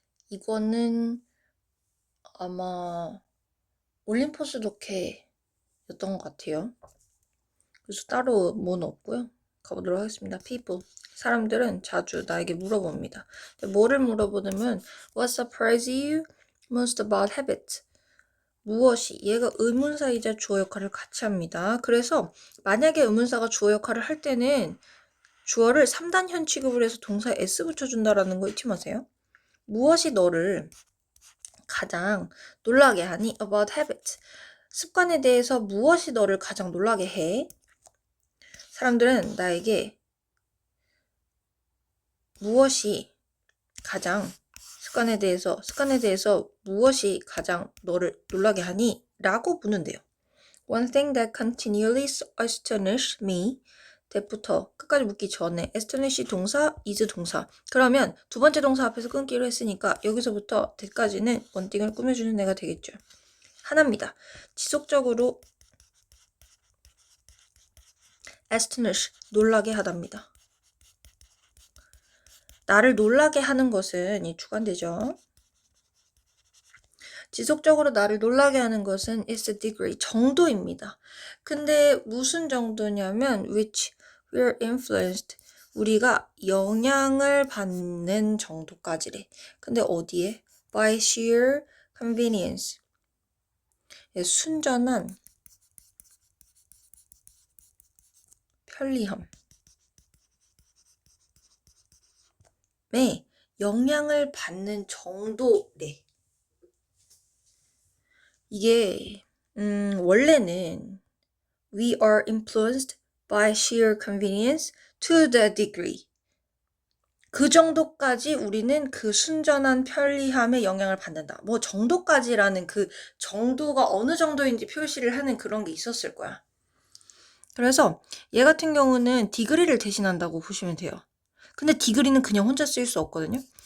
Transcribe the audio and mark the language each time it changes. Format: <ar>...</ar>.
<ko>이거는 아마 올림포스 독해였던 것 같아요. 그래서 따로 뭐는 없고요. 가보도록 하겠습니다. People. 사람들은 자주 나에게 물어봅니다. 뭐를 물어보냐면</ko> <en>What surprised you most about habits?</en> <ko>무엇이? 얘가 의문사이자 주어 역할을 같이 합니다. 그래서 만약에 의문사가 주어 역할을 할 때는 주어를 3단현 취급을 해서 동사에 s 붙여준다라는 거 잊지 마세요. 무엇이 너를 가장 놀라게 하니?</ko> <en>About habits.</en> <ko>습관에 대해서 무엇이 너를 가장 놀라게 해? 사람들은 나에게 무엇이 가장 습관에 대해서 무엇이 가장 너를 놀라게 하니? 라고 묻는데요.</ko> <en>One thing that continually astonished me.</en> <ko>that부터 끝까지 묻기 전에 astonish 동사, is 동사. 그러면 두 번째 동사 앞에서 끊기로 했으니까 여기서부터 that까지는 원띵을 꾸며주는 애가 되겠죠. 하나입니다. 지속적으로 astonish, 놀라게 하답니다. 나를 놀라게 하는 것은 이 주관되죠. 지속적으로 나를 놀라게 하는 것은</ko> <en>is a degree,</en> <ko>정도입니다. 근데 무슨 정도냐면</ko> <en>which we're influenced,</en> <ko>우리가 영향을 받는 정도까지래. 근데 어디에?</ko> <en>by sheer convenience,</en> <ko>순전한 편리함에 영향을 받는 정도래. 이게 원래는</ko> <en>we are influenced by sheer convenience to the degree.</en> <ko>그 정도까지 우리는 그 순전한 편리함에 영향을 받는다. 뭐 정도까지라는 그 정도가 어느 정도인지 표시를 하는 그런 게 있었을 거야. 그래서 얘 같은 경우는 디그리를 대신한다고 보시면 돼요. 근데 디그리는 그냥 혼자 쓸 수 없거든요.</ko>